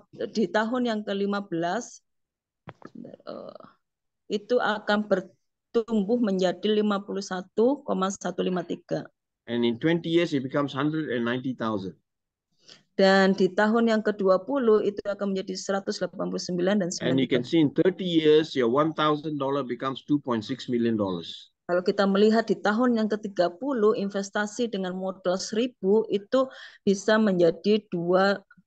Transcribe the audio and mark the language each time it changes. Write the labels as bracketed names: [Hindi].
[Indonesian] Di tahun yang ke-15 itu akan bertumbuh menjadi 51,153. [English] And in 20 years it becomes 190,000. [Indonesian] Dan di tahun yang ke-20 itu akan menjadi 189 dan 93. [English] And you can see in 30 years your $1,000 becomes $2.6 million. [Indonesian] Kalau kita melihat di tahun yang ke-30 investasi dengan modal 1.000 itu bisa menjadi 2.618.